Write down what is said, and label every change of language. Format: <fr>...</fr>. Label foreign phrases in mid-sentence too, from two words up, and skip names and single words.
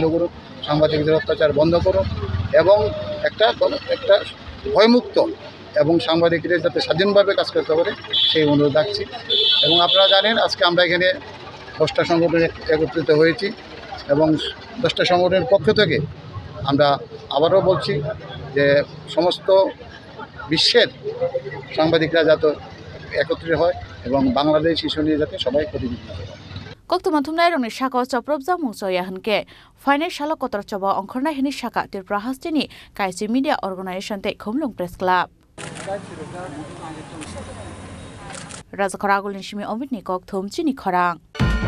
<bn>করুন সাংবাদিকদের অত্যাচার বন্ধ করুন এবং একটা ভয়মুক্ত এবং সাংবাদিকদের যাতে স্বাধীনভাবে কাজ করতে পারে সেই অনুরোধ রাখছি এবং আপনারা জানেন আজকে আমরা এখানে 10টা সংগঠন একত্রিত হয়েছি এবং 10টা সংগঠনের পক্ষ থেকে আমরা আবারও বলছি যে সমস্ত বিশ্বের সাংবাদিকরা যাতে একত্রিত হয় এবং বাংলাদেশ ইস্যু নিয়ে যাতে সবাই প্রতিনিধিত্ব করে</bn> <trp>Kok tuma thumnai rokni sakao choprop jamung choya hunke final salo kotor choba ongkhornai hini saka Tripura Hasdini kaisi media organization tei Khumulung Press Club Raja Khoragul ni simi omit ni kok thum chini khorang</trp>